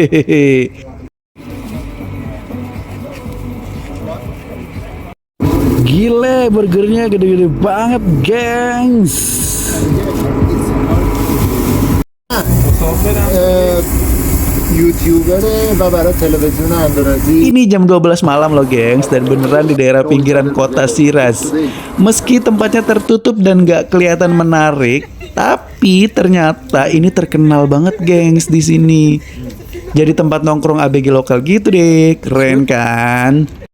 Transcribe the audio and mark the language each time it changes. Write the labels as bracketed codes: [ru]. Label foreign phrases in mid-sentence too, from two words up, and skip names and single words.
[id] Gile, burgernya gede-gede banget gengs. [fa] YouTuber و برای تلویزیون اندونزی. [id] Ini jam 12 malam loh gengs, dan beneran di daerah pinggiran kota Shiraz. Meski tempatnya tertutup dan gak kelihatan menarik, tapi ternyata ini terkenal banget gengs di sini. Jadi tempat nongkrong ABG lokal gitu deh, keren kan?